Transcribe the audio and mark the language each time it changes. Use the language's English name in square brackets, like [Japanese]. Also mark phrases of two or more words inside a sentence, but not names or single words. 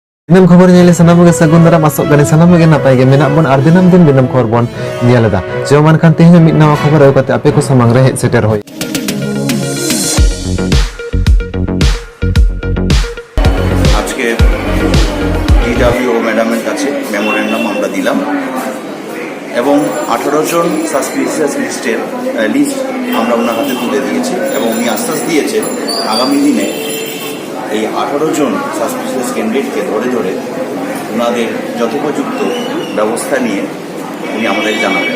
[Santali] Dinam khobor nyele sanam ge sagun dara masuk gani sanam ge napai ge menak bon ar dinam khobor bon nyeleda jeman kan tehnya mit nawa khobor au kate ape ko samang re seter hoy [Bangla] আজকে ডিডব্লিউ ম্যাডামের কাছে মেমোরেন্ডাম আমরা দিলাম এবং 18 জন [English] suspicious list [Bangla] আমরা ওনার হাতে তুলে দিয়েছি এবং উনি আশ্বাস দিয়েছেন আগামী দিনে এই 18 জন [English] suspicious candidateকে [Bangla] ধরে ওনাদের যথোপযুক্ত ব্যবস্থা নিয়ে উনি আমাদের জানাবেন।